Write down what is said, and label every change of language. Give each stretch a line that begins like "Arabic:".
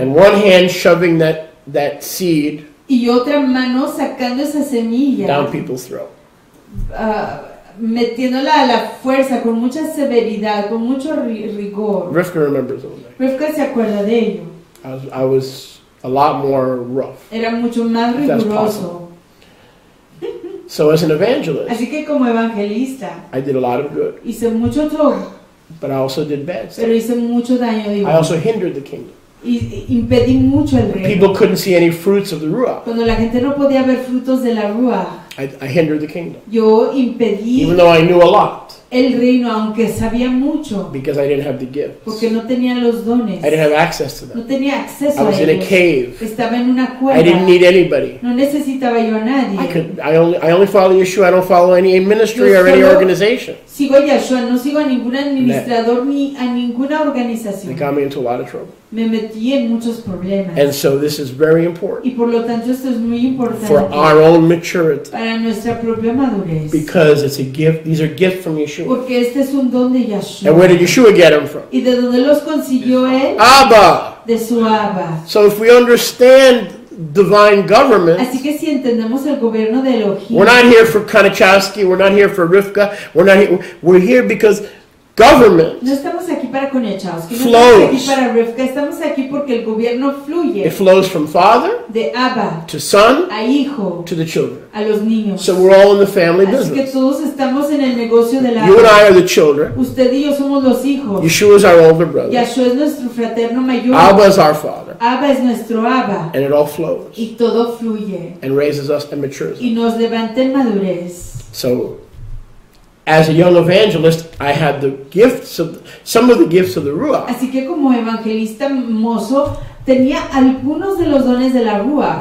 English: and one hand shoving that seed
Spanish: y otra mano sacando esa semilla
English: down people's throat.
Spanish: Metiéndola a la fuerza, con mucha severidad, con mucho rigor.
English: Rivka remembers all that.
Spanish: Rivka se acuerda de ello.
English: I was a lot more rough.
Spanish: Era mucho más riguroso.
English: So as an evangelist,
Spanish: así que como evangelista,
English: I did a lot of good.
Spanish: Hice mucho todo.
English: But I also did bad stuff.
Spanish: Pero hice mucho daño.
English: I also hindered the kingdom.
Spanish: Y impedí mucho el reino.
English: People couldn't see any fruits of the Ruach.
Spanish: Cuando la gente no podía ver frutos de la Ruach,
English: I hindered the kingdom.
Spanish: Yo impedí
English: even though I knew a lot.
Spanish: El reino, aunque sabía mucho.
English: Because I didn't have the gifts.
Spanish: Porque no tenía los dones.
English: I didn't have access to them.
Spanish: No tenía acceso
English: I was
Spanish: a
English: in
Spanish: ellos.
English: a cave.
Spanish: Estaba en una cueva.
English: I didn't need anybody.
Spanish: No necesitaba yo a nadie.
English: I only follow Yeshua. I don't follow any ministry or any organization.
Spanish: Sigo a Yeshua, no sigo a ningún administrador ni a ninguna organización.
English: It got me into a lot of trouble.
Spanish: Me metí en muchos problemas.
English: And so this is very important.
Spanish: Y por lo tanto esto es muy importante.
English: For our own maturity.
Spanish: Para nuestra propia madurez.
English: Because it's a gift. These are gifts from Yeshua.
Spanish: Porque este es un don de Yeshua.
English: And where did Yeshua get them from?
Spanish: ¿Y de dónde los consiguió él?
English: Abba.
Spanish: De su Abba.
English: So if we understand divine government,
Spanish: así que si entendemos el gobierno de Elohim,
English: we're not here for Kanachowski, we're not here for Rivka, we're here because government
Spanish: no estamos aquí para Konechowski, no
English: flows.
Spanish: estamos aquí para Rivka, estamos aquí porque el gobierno fluye.
English: It flows from father
Spanish: de Abba
English: to son
Spanish: a hijo
English: to the children.
Spanish: A los niños.
English: So we're all in the family
Spanish: así
English: business.
Spanish: que todos estamos en el negocio de la
English: You and I are the children.
Spanish: Usted y yo somos los hijos.
English: Yeshua is our older brother.
Spanish: Yeshua es nuestro fraterno mayor.
English: Abba is our father.
Spanish: Abba es nuestro Abba.
English: And it all flows.
Spanish: Y todo fluye.
English: And raises us and matures us.
Spanish: Y nos levanta en madurez.
English: So as a young evangelist, I had the gifts of some of the gifts of the Ruach.
Spanish: Así que como evangelista mozo tenía algunos de los dones de la Ruach.